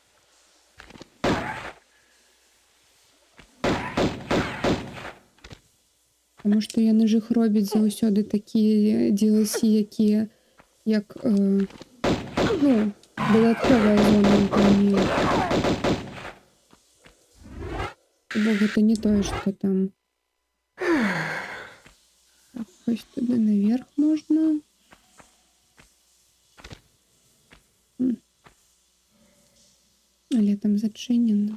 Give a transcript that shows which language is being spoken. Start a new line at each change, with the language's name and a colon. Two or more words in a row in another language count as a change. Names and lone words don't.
Belarusian: Таму што яны ж іх робяць заўсёды такія DLC, якія як, ну, дадатковая зона гульні. Бо гэта не тое, што там.
Ukrainian: Так, ось туди наверх можна. Але там зачинено.